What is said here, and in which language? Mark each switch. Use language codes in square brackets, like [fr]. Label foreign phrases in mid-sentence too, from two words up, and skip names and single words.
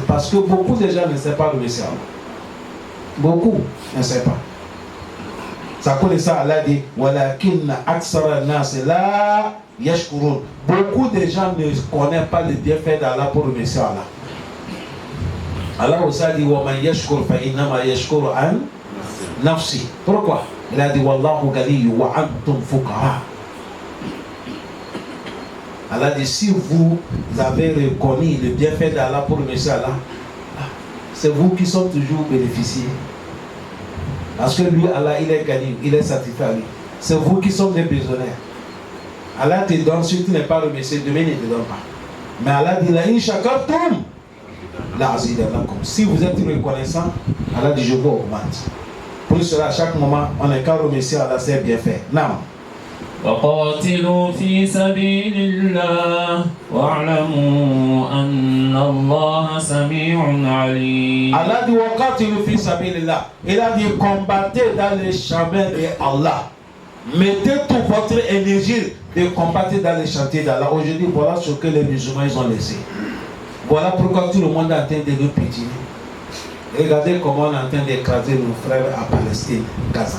[fr] Parce que beaucoup de gens ne savent pas remercier Allah. Beaucoup ne savent pas. Ça connaît ça, Allah dit [ar] ولكن أكثر الناس لا يشكرون. [fr] Beaucoup de gens ne connaissent pas le bienfait d'Allah pour remercier Allah. Allah aussi a dit [ar] ومن يشكر فإنما يشكر عن نفسه. [fr] Pourquoi? Il a dit [ar] والله غني وأنتم الفقراء. [fr] Allah dit si vous avez reconnu le bienfait d'Allah pour remercier Allah, c'est vous qui sont toujours bénéficiés. Parce que lui, Allah, il est gagné, il est satisfait à lui. C'est vous qui sommes des prisonniers. Allah te donne, si tu n'es pas remercié, demain il ne te donne pas. [ar] Mais Allah dit, لئن شكرتم لأزيدنكم. [fr] Si vous êtes reconnaissant, Allah dit, je vous augmente. Pour cela, à chaque moment, on n'est qu'à remercier Allah, c'est bien fait. Non. [ar] وقاتلوا في سبيل الله واعلموا أن الله سميع عليم. Allah dit وقاتلوا في سبيل الله. [fr] Il a dit combattez dans les chemins de Allah. Mettez toute votre énergie de combattre dans les chantiers d'Allah. Aujourd'hui, voilà ce que les musulmans ils ont laissé. Voilà pourquoi tout le monde est en train de nous pétiner. Regardez comment on est en train d'écraser nos frères à Palestine, Gaza.